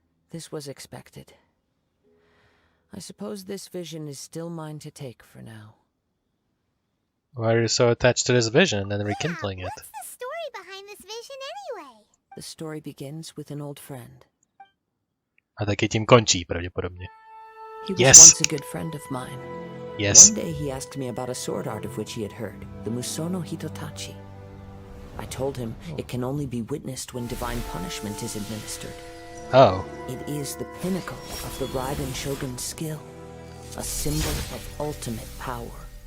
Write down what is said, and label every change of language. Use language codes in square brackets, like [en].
[en] This was expected. I suppose this vision is still mine to take for now. Why are you so attached to this vision and rekindling it? What's the story behind this vision anyway? The story begins with an old friend. [cs] A taky tím končí pravděpodobně. [en] He was Yes. once a good friend of mine. Yes. One day he asked me about a sword art of which he had heard, the Musono Hitotachi. I told him it can only be witnessed when divine punishment is administered. Oh. It is the pinnacle of the Raiden Shogun's skill, a symbol of ultimate power.